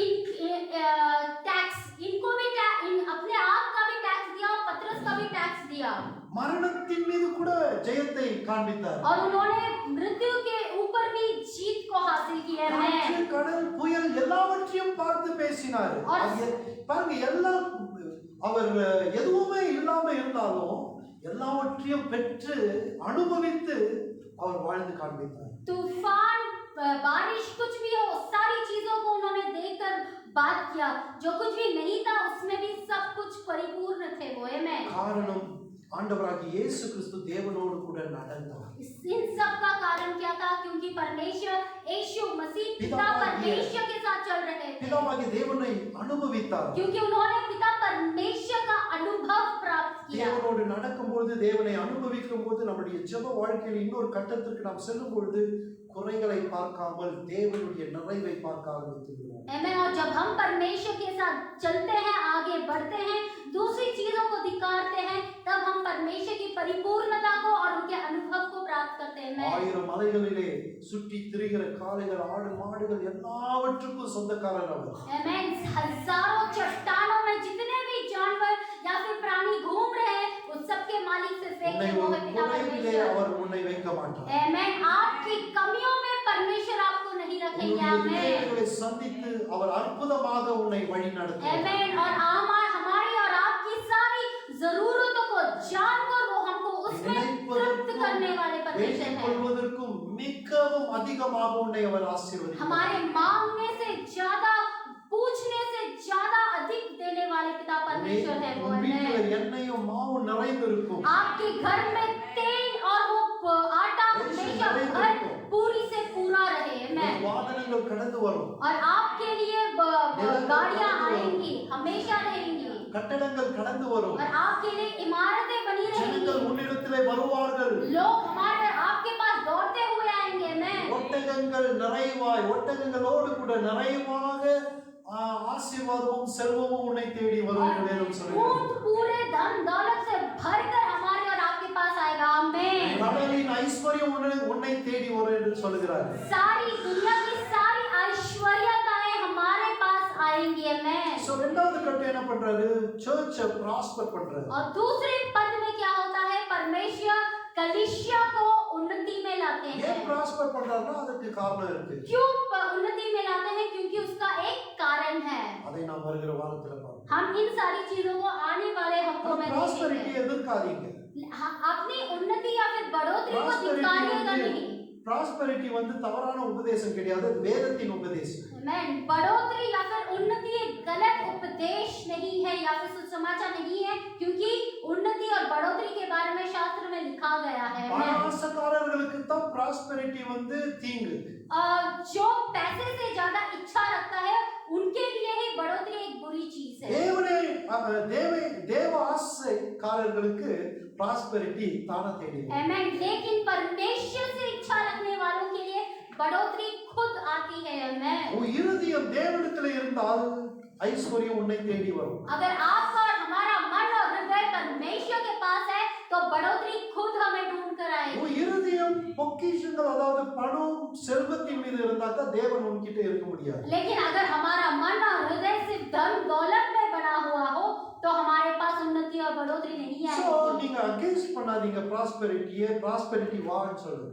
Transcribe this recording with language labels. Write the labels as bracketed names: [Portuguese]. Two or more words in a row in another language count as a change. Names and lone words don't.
[Hindi] टैक्स इनको भी अपने आप का भी टैक्स दिया और पतरस का भी टैक्स दिया। [Tamil] மரணத்தின் மீது கூட ஜெயத்தை காண்பித்தார்। [Hindi] और उन्होंने मृत्यु के ऊपर भी जीत को हासिल किया है। [Tamil] கடல் புயல் எல்லாவற்றையும் பார்த்து பேசினார்। பாருங்க, எல்லாம் அவர் எதுவுமே இல்லாம இருந்தாலும் எல்லாவற்றையும் பெற்று அனுபவித்து அவர் வாழ்ந்து காண்பித்தார்। [Hindi] तूफान, बारिश, कुछ भी हो, सारी चीजों को उन्होंने देखकर बात किया। जो कुछ भी नहीं था उसमें भी सब कुछ परिपूर्ण थे वो। आमेन। [Tamil] காரணம், ஆண்டவராகிய இயேசு கிறிஸ்து தேவனோடு கூட நடந்தார்। [Hindi] इन सब का कारण क्या था? क्योंकि परमेश्वर यीशु मसीह पिता परमेश्वर के साथ चल रहे थे, [Tamil] பிதாவாகிய தேவனை அனுபவித்தார்। [Hindi] क्योंकि उन्होंने पिता परमेश्वर का अनुभव प्राप्त किया। [Tamil] தேவனோடு நடக்கும்போது, தேவனை அனுபவிக்கும் போது, நம்முடைய ஜெப வாழ்க்கையில் இன்னொரு கட்டத்திற்கு நாம் செல்லும் பொழுது குறைகளை பார்க்காமல் தேவனுடைய நிறைவை பார்க்க ஆரம்பிக்கிறோம்। [Hindi] आमेन। और जब हम परमेश्वर के साथ चलते हैं, आगे बढ़ते हैं, दूसरी चीजों को धिक्कारते हैं, तब हम परमेश्वर की परिपूर्णता को और उनके अनुभव को प्राप्त करते हैं। [Tamil] 1000 மலைகளிலே சுற்றி திரிகிற காளைகள், ஆடு, மாடுகள் எல்லாவற்றுக்கும் சொந்தக்காரர் அவர்। [Hindi] आमेन। हजारों चट्टानों में जितने भी जानवर या फिर प्राणी घूम रहे हैं, उस सब के मालिक सिर्फ एक है, वो है पिता परमेश्वर। [Tamil] அவர் உன்னை வைக்க மாட்டார்। [Hindi] आमेन। आपकी कमियों में परमेश्वर आपको नहीं रखेंगे। आमेन। [Tamil] சந்தித்து அவர் அற்புதமாக உன்னை வழி நடத்துவார்। [Hindi] आमेन। और हमारी और आपकी सारी जरूरतों को जानकर वो हमको उसमें तृप्त करने वाले परमेश्वर हैं। [Tamil] கொள்வதற்கும் மிகவும் அதிகமாக உன்னை அவர் ஆசீர்வதிப்பார்। [Hindi] हमारे मांगने से ज्यादा, पूछने से ज्यादा अधिक देने वाले पिता परमेश्वर है वो। [Tamil] எண்ணெயும் மாவும் நிறைந்திருக்கும்। [Hindi] आपके घर में तेल और वो आटा हमेशा घर पूरी से पूरा रहे। [Tamil] வாகனங்கள் கடந்து வரும், [Hindi] और आपके लिए गाड़ियां आएंगी, हमेशा रहेंगी। [Tamil] கட்டடங்கள் கடந்து வரும், [Hindi] और आपके लिए इमारतें बनी रहेंगी। [Tamil] ஜனங்கள் உன்னிடத்திலே வருவார்கள், [Hindi] लोग हमारे आपके पास दौड़ते हुए आएंगे। [Tamil] ஒட்டகங்கள் நிறைவாய், ஒட்டகங்களோடு கூட நிறைவாக ஆசீர்வாதமும் செல்வமும் உன்னை தேடி வரும் என்று வேதம் சொல்கிறது। [Hindi] पूरे धन दौलत से भरकर हमारे और आपके पास आएगा। आमीन। [Tamil] கடலின் ஐஸ்வர்யம் உன்னை தேடி வரும் என்று சொல்கிறார்। [Hindi] सारी दुनिया की सारी ऐश्वर्यताएं हमारे पास आएंगे। Amen। [Tamil] சோ ரெண்டாவது கட்டம் என்ன பண்றாரு? சர்ச்சை ப்ராஸ்பர் பண்றாரு. [Hindi] और दूसरे पद में क्या होता है? परमेश्वर कलीसिया को उन्नति में लाते हैं। [Tamil] ஏன் ப்ராஸ்பர் பண்றாருன்னா அதுக்கு காரணம் இருக்கு. [Hindi] क्यों उन्नति में लाते हैं? क्योंकि उसका एक कारण है। [Tamil] அதை நாம் வருகிற வாரத்துல பார்ப்போம். [Hindi] हम इन सारी चीजों को आने वाले हफ्तों में ப்ராஸ்பரிட்டி देखेंगे। [Tamil] எதிர்க்காதீங்க. [Hindi] अपनी उन्नति या फिर बढ़ोतरी को धिक्कारिएगा नहीं। [Tamil] ப்ராஸ்பரிட்டி வந்து தவறான உபதேசம் கிடையாது, வேதத்தின் உபதேசம். [Hindi] आमेन। बढ़ोतरी या फिर उन्नति एक गलत उपदेश नहीं है या फिर सुसमाचार नहीं है, क्योंकि उन्नति और बढ़ोतरी के बारे में शास्त्र में लिखा गया है। [Tamil] பணாசக்காரர்களுக்கு தான் ப்ராஸ்பரிட்டி வந்து தீங்கு. [Hindi] जो पैसे से ज्यादा इच्छा रखता है उनके लिए ही बढ़ोतरी एक बुरी चीज है। [Tamil] தேவ ஆசைக்காரர்களுக்கு ப்ராஸ்பரிட்டி தானா தேடி வரும். [Hindi] आमेन। लेकिन परमेश्वर से इच्छा रखने वालों के लिए बढ़ोतरी खुद आती है। आमेन। [Tamil] உன் இருதயம் தேவனிடத்தில் இருந்தால் ஐஸ்வர்யம் உன்னை தேடி வரும். [Hindi] अगर आपका और हमारा मन और हृदय परमेश्वर के पास है तो बढ़ोतरी खुद हमें ढूंढ कर आएगी। [Tamil] உன் இருதயம் பொக்கிஷங்கள் அதாவது பணம் செல்வத்தின் மீது இருந்தாக்கா தேவன் உன்கிட்ட இருக்க முடியாது. [Hindi] लेकिन अगर हमारा मन और हृदय सिर्फ धन दौलत में बना हुआ हो तो हमारे पास उन्नति और बढ़ोतरी नहीं சோ आएगी। [Tamil] நீங்க அகைன்ஸ்ட் பண்ணாதீங்க ப்ராஸ்பரிட்டி வான்னு சொல்லுங்க.